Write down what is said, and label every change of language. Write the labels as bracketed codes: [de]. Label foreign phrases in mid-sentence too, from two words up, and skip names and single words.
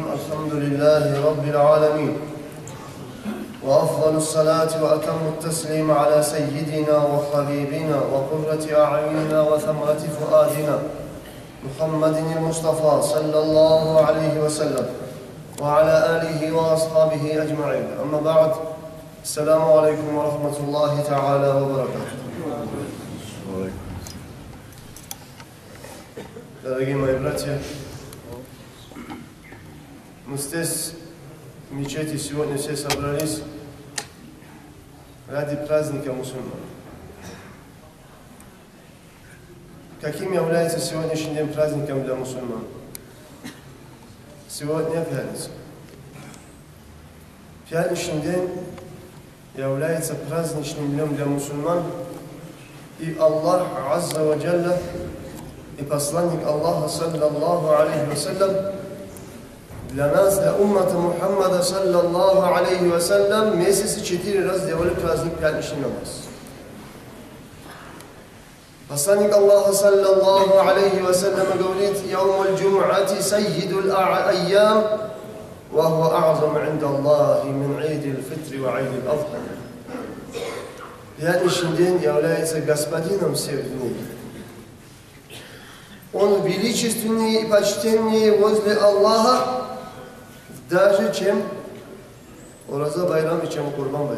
[ar] الحمد لله رب العالمين، وأفضل الصلاة وأتم التسليم على سيدنا وحبيبنا وقرة أعيننا وثمرة فؤادنا محمد المصطفى صلى الله عليه وسلم وعلى آله وأصحابه أجمعين. أما بعد، السلام عليكم ورحمة الله تعالى وبركاته. [ru] Дорогие мои братья, мы здесь, в мечети, сегодня все собрались ради праздника мусульман. Каким является сегодняшний день праздником для мусульман? Сегодня пятница. Пятничный день является праздничным днем для мусульман, и Аллах [ar] عز وجل [ru] и посланник Аллаха [ar] صلى الله عليه وسلم [ru] для нас, для уммата Мухаммада [ar] صلى الله عليه وسلم, [ru] месяце 4 раза делали праздник пятничный намаз. Посланник Аллаха [ar] صلى الله عليه وسلم [ru] говорит: [ar] «يوم الجمعة سيد الأيام وهو أعظم عند الله من عيد الفطر وعيد الأضحى». [ru] Пятничный день является господином всех дней. Он величественнее и почтеннее возле Аллаха даже чем Ураза байрам и чем Курбан байрам.